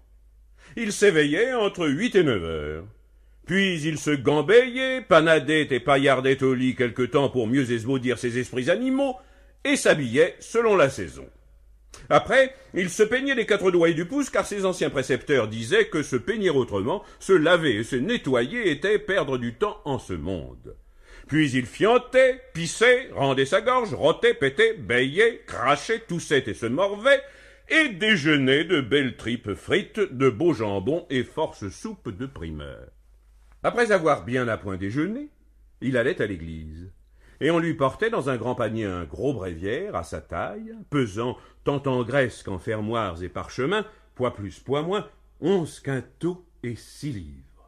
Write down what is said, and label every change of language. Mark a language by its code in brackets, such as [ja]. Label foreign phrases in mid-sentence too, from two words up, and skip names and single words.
[fr] Il s'éveillait entre 8 et 9 heures. Puis il se gambéillait, panadait et paillardait au lit quelque temps pour mieux esbaudir ses esprits animaux, et s'habillait selon la saison. Après, il se peignait les 4 doigts du pouce, car ses anciens précepteurs disaient que se peigner autrement, se laver et se nettoyer était perdre du temps en ce monde. Puis il fiantait, pissait, rendait sa gorge, rotait, pétait, bêillait, crachait, toussait et se morvait, et déjeunait de belles tripes frites, de beaux jambons et force soupes de primeur. Après avoir bien à point déjeuné, il allait à l'église, et on lui portait dans un grand panier un gros bréviaire à sa taille, pesant tant en graisse qu'en fermoirs et parchemins, poids plus, poids moins, 11 quintaux et 6 livres.